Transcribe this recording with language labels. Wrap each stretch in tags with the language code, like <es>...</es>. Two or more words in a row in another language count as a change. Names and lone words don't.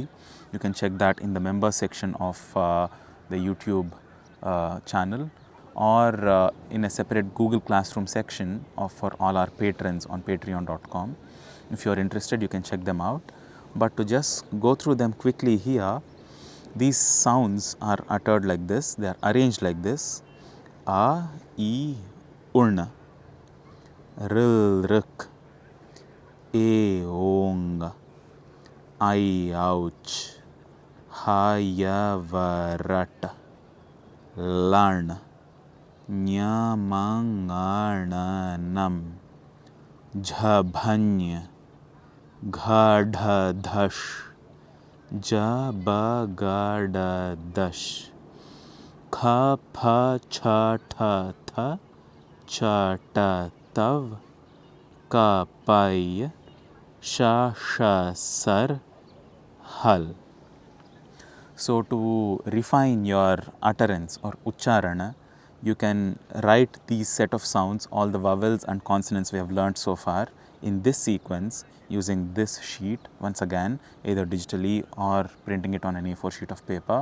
<en>You can check that in the members section of the YouTube channel, or in a separate Google Classroom section for all our patrons on patreon.com. If you are interested, you can check them out. But to just go through them quickly here, these sounds are uttered like this, they are arranged like this: A, I,</en> <sa>उण्, ऋ, ऌक्, ए, ओङ्, ऐ, औच्, ह, य, वरट्, लण्, ञ, मङणनम्, झभञ्, घढधष्, जबगडदश्, ख, फ, छ, ठ, थ, च, ट, तव्, क, पय्, श, ष, सर्, हल्.</sa> <en>So, to refine your utterance or ucharana, you can write these set of sounds, all the vowels and consonants we have learnt so far, in this sequence using this sheet, once again either digitally or printing it on an A4 sheet of paper.</en>